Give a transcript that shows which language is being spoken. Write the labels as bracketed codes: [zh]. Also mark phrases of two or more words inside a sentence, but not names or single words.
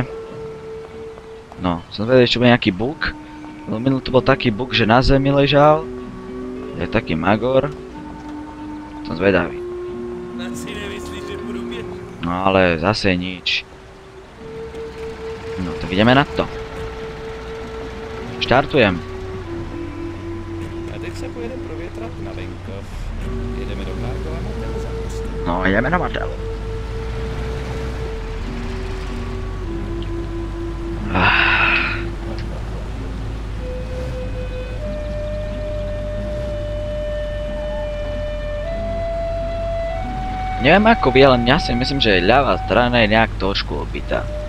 [sk] No, som zvedal, čo bude nejaký bug. No minul to bol taký bug, že na zemi ležal. Je taký magor. Som zvedavý. Si nemyslíš, že budu bět? No ale zase nič. No tak ideme na to. Štartujem. [cs] A teď se pojedeme provětrat na venkov. Jedeme do Kárkova motelu za mostem. [sk] No ideme na motel. Neviem ako vy, ale ja si myslím, že ľavá strana je nejak trošku obitá.